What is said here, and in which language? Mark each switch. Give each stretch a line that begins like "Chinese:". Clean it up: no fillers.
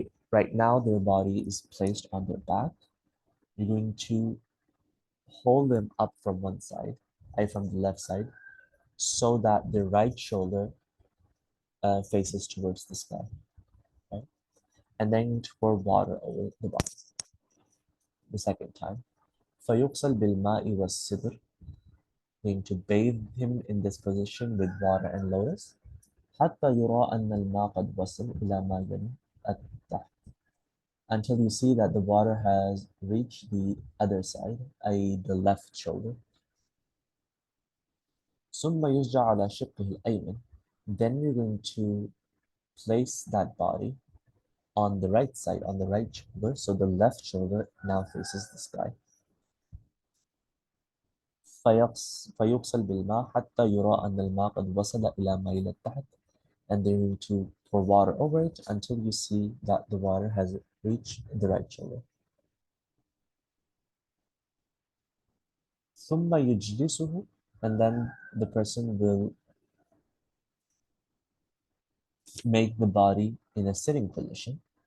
English: Right now, their body is placed on their back. You're going to hold them up from one side, from the left side, so that the right shoulder faces towards the sky, right? And then to pour water over the body the second time.
Arabic: فَيُغْسَلْ بِالْمَاءِ وَالسِّدْرِ.
English: Going to bathe him in this position with water and lotus.
Arabic: حتى يرى أن الماء قد وصل إلى ما يلي التحت.
English: Until you see that the water has reached the other side, i.e. the left shoulder.
Arabic: ثم يرجع على شقه الأيمن.
English: Then you're going to place that body on the right side, on the right shoulder, so the left shoulder now faces the sky.
Arabic: فيغسل بالماء حتى يرى أن الماء قد وصل إلى ميل التحت.
English: And then you to pour water over it until you see that the water has reached the right shoulder.
Arabic: ثم يجلسه,
English: and then the person will make the body in a sitting position.